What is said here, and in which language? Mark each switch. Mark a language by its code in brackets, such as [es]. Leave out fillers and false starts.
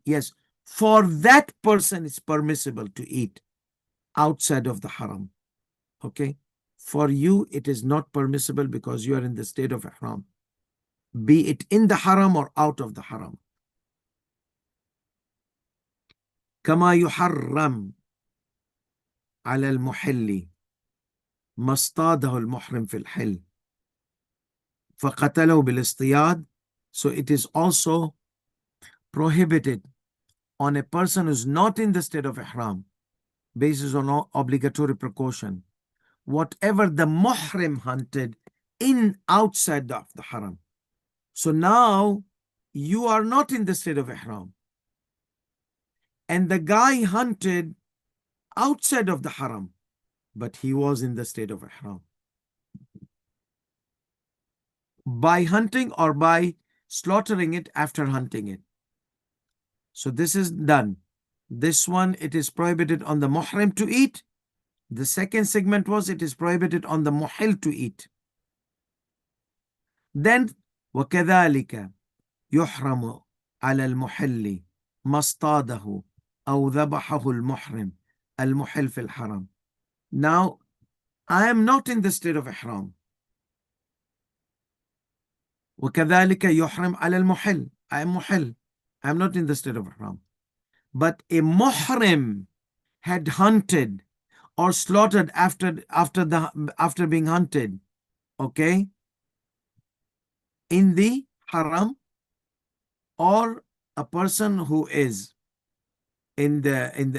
[en] Yes, for that person it's permissible to eat outside of the haram. Okay, for you it is not permissible because you are in the state of ihram, be it in the haram or out of the haram. [ar] كما يحرم على المحل ما اصطاده المحرم في الحل فقتله بالاصطياد. [en] So it is also prohibited on a person who's not in the state of ihram, based on obligatory precaution, whatever the muhrim hunted in outside of the haram. So now you are not in the state of ihram and the guy hunted outside of the haram, but he was in the state of ihram. By hunting or by slaughtering it after hunting it. So this is done. This one, it is prohibited on the muhrim to eat. The second segment was it is prohibited on the muhil to eat. Then [ar] وكذلك يحرم على المحل ما اصطاده أو ذبحه المحرم المحل في الحرم. [en] Now, I am not in the state of ihram. [ar] وكذلك يحرم على المحل. [en] I am muhil. I am not in the state of ihram. But a muhrim had hunted or slaughtered after being hunted, okay, in the haram, or a person who is in the